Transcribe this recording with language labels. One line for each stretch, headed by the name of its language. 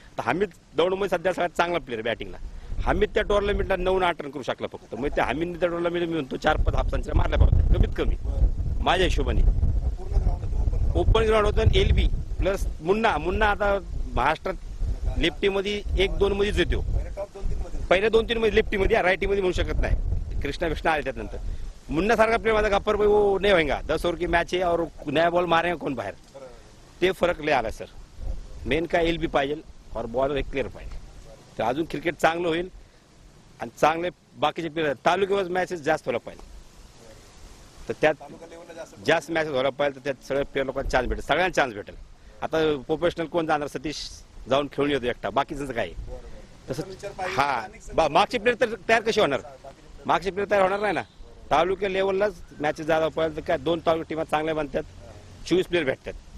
Marathi: तर हमीद दौडमध्ये सध्या सगळ्यात चांगला प्लेयर बॅटिंगला, हमीद त्या टुर्नामेंटला 9-8 रन करू शकला फक्त, मग त्या हमीद त्या टुर्नामेंट मी म्हणतो 4-5 हाफ सेंचुरी मारल्या पाहिजे कमीत कमी माझ्या हिशोबाने। ओपन ग्राउंड होतं एलबी प्लस मुन्ना आता महाराष्ट्रात लेफ्टीमध्ये 1-2 मध्येच येतो, पहिल्या 2-3 मध्ये लेफ्टीमध्ये रायटीमध्ये म्हणू शकत नाही, कृष्णा आले त्यानंतर। मुन्ना सारखा प्लेयर माझा गप्पर भाई
Hindi: वो नहीं होगा, 10 ओवर की मैच है और नया बॉल मारेगा कौन बाहर,
Marathi: ते फरक लय आला सर। मेन काय एलबी पाहिजे और बॉलर एक क्लिअर पाहिजे, तर अजून क्रिकेट चांगलं होईल आणि चांगले बाकीचे प्लेयर तालुक्यावर मॅचेस जास्त व्हायला पाहिजे, तर त्यात जास्त मॅचेस व्हायला पाहिजे, तर त्यात सगळ्या प्लेयर लोकांना चान्स भेटेल, सगळ्यांना चान्स भेटेल। आता प्रोफेशनल कोण जाणार, सतीश जाऊन खेळून येतो एकटा, बाकीचं काय तसं हा मागचे प्लेयर तर तयार कसे होणार, मागचे प्लेयर तयार होणार नाही ना, तालुक्या लेवललाच मॅचेस जायला पाहिजे, तर काय 2 तालुका टीमा चांगल्या बनतात, 24 प्लेयर भेटतात।